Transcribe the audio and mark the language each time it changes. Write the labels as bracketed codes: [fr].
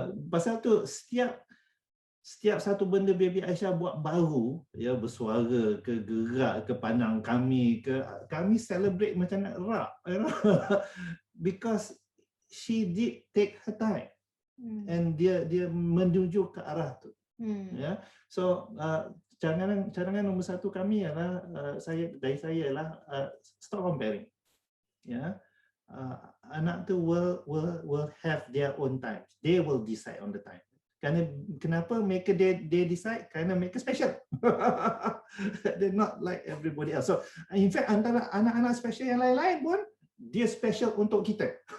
[ms] Pasal tu setiap satu benda baby Aisyah buat baru, ya, bersuara ke, gerak ke, pandang kami ke, kami celebrate macam nak rak, [en] you know? Because she did take her time. [ms] And dia menuju ke arah tu. Ya. So cadangan nombor satu kami ialah dari saya ialah [en] stop comparing. [ms] Ya. Anak tu [en] will have their own time. They will decide on the time. [ms] Kenapa mereka [en] they decide? [ms] Kerana mereka [en] special. They're not like everybody else. So in fact [ms] antara anak-anak special yang lain-lain pun dia special untuk kita.